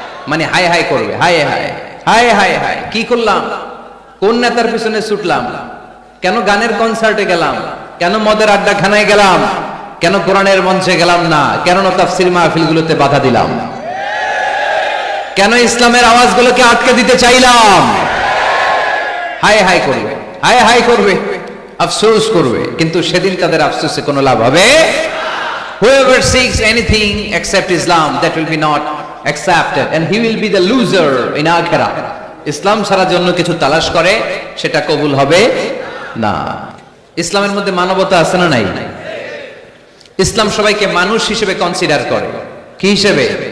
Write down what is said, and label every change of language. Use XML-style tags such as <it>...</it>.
<bn>মানে হায় হায় করবে, হায় হায় হায় হায় হায়, কি করলাম, কোন নেতার পিছনে ছুটলাম, কেন গানের কনসার্টে গেলাম, কেন মদের আড্ডাখানায় গেলাম, কেন কোরআনের মঞ্চে গেলাম না, কেন তাফসীর মাহফিলগুলোতে বাধা দিলাম, কেন ইসলামের আওয়াজগুলোকে আটকে দিতে চাইলাম। হায় হায় করবে, হায় হায় করবে, আফসোস করবে, কিন্তু সেদিন তাদের আফসোসে কোনো লাভ হবে।</bn> <en>Whoever seeks anything except Islam, that will be not accepted and he will be the loser in akhirah.</en> <bn>ইসলাম ছাড়া জন্য কিছু তালাশ করে, সেটা কবুল হবে না। ইসলামের মধ্যে মানবতা আছে না নাই? ইসলাম সবাইকে মানুষ হিসেবে কনসিডার করে। কি হিসেবে?</bn>